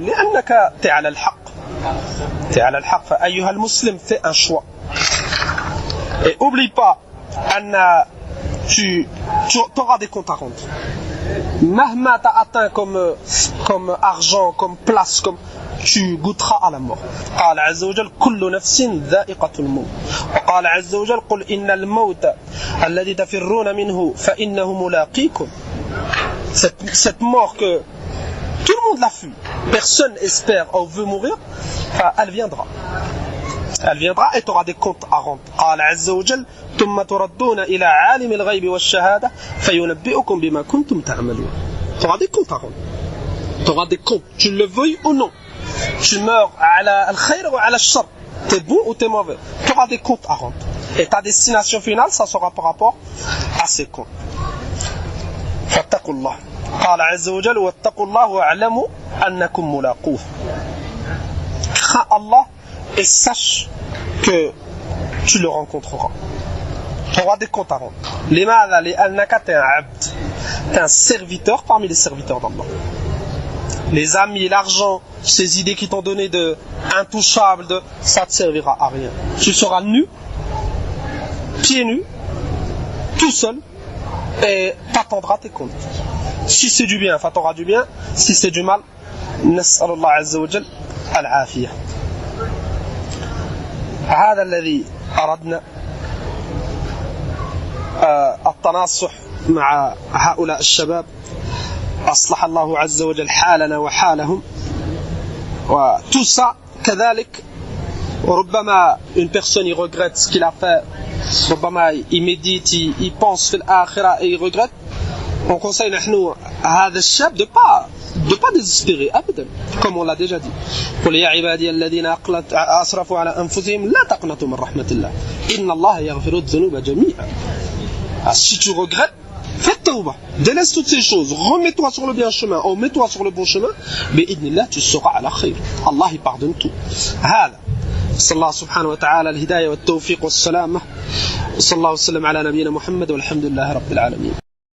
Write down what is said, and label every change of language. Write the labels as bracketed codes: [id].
[ar] Li'annaka [fr] t'es [ar] ala al-haq. [fr] T'es [ar] ala al-haq. Fa ayyuha al-muslim, [fr] fais un choix. Et oublie pas, [ar] anna [fr] tu auras des comptes à rendre. Mahma t'as atteint comme argent, comme place, comme tu goûteras à la mort. [ar] قال عز وجل كل نفس ذائقة الموت. وقال عز وجل قل إن الموت الذي تفرون منه فإنه ملاقيكم. [fr] Cette mort que tout le monde l'a fui, personne espère ou veut mourir, elle viendra. Elle viendra et tu auras des comptes à rendre. [ar] قال عز وجل ثم تردون إلى عالم الغيب والشهادة فينبئكم بما كنتم تعملون. [fr] Tu auras des comptes à rendre. Tu auras des comptes, tu le veuilles ou non. Tu meurs [ar] على الخير [fr] ou [ar] على الشر. [fr] T'es bon ou t'es mauvais. Tu auras des comptes à rendre. Et ta destination finale, ça sera par rapport à ces comptes. [ar] فاتقوا الله. قال عز وجل واتقوا الله واعلموا أنكم ملاقوه. [fr] Crains Allah et sache que tu le rencontreras. Tu auras des comptes à rendre. [ar] لماذا؟ لأنك [fr] t'es un abd. T'es un serviteur parmi les serviteurs d'Allah. Les amis, l'argent, ces idées qui t'ont donné de intouchable, ça ne te servira à rien. Tu seras nu, pieds nus, tout seul, et t'attendras tes comptes. Si c'est du bien, t'auras du bien. Si c'est du mal, [ar] نسأل الله عز وجل العافية. هذا الذي أردنا التناصح مع هؤلاء الشباب. أصلح الله عز وجل حالنا وحالهم. وتو [fr] ça [ar] كذلك ربما [fr] une personne il regrette ce qu'il a fait, [ar] ربما [fr] il médite, il pense [ar] في الآخرة [fr] et il regrette. On conseille [ar] نحن هذا [fr] الشاب de pas désespérer [ar] أبدا, [fr] comme on l'a déjà dit. [ar] قل يا عبادي الذين أسرفوا على أنفسهم لا تقنطوا من رحمة الله إن الله يغفر الذنوب جميعا. [fr] Si tu regrettes, fais tawbah, délaisse toutes ces choses, remets-toi sur le bien chemin, ou mets-toi sur le bon chemin, bi'idnillah tu seras à la khayr. Allah il pardonne tout. [ar] هذا صلى الله سبحانه وتعالى الهداية والتوفيق والسلامة. صلى الله وسلم على نبينا محمد والحمد لله رب العالمين.